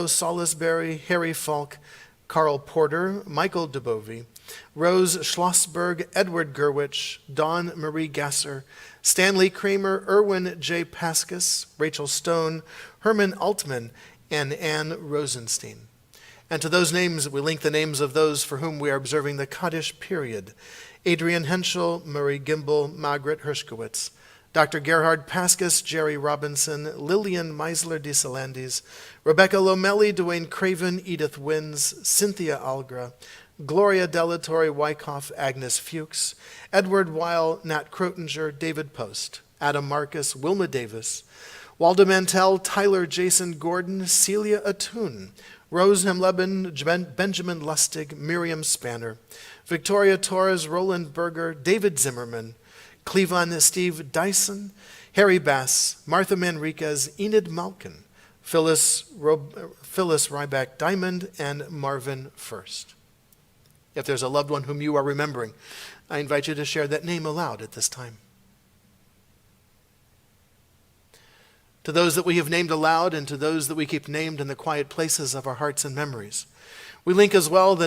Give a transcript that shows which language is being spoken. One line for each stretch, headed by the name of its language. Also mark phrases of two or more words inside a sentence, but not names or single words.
English: Salisbury, Harry Falk, Carl Porter, Michael Dubovy, Rose Schlossberg, Edward Gerwich, Dawn Marie Gasser, Stanley Kramer, Erwin J. Paskus, Rachel Stone, Herman Altman, and Anne Rosenstein. And to those names we link the names of those for whom we are observing the Kaddish period: Adrian Henschel, Murray Gimbel, Margaret Hershkowitz, Dr. Gerhard Paskus, Jerry Robinson, Lillian Meisler de Salandis, Rebecca Lomelli, Dwayne Craven, Edith Wins, Cynthia Algra, Gloria Delatorre Wyckoff, Agnes Fuchs, Edward Weil, Nat Krotinger, David Post, Adam Marcus, Wilma Davis, Waldo Mantell, Tyler Jason Gordon, Celia Atun, Rose Hemleben, Benjamin Lustig, Miriam Spanner, Victoria Torres, Roland Berger, David Zimmerman, Cleavon Steve Dyson, Harry Bass, Martha Manriquez, Enid Malkin, Phyllis Ryback Diamond, and Marvin First. If there's a loved one whom you are remembering, I invite you to share that name aloud at this time. To those that we have named aloud and to those that we keep named in the quiet places of our hearts and memories, we link as well the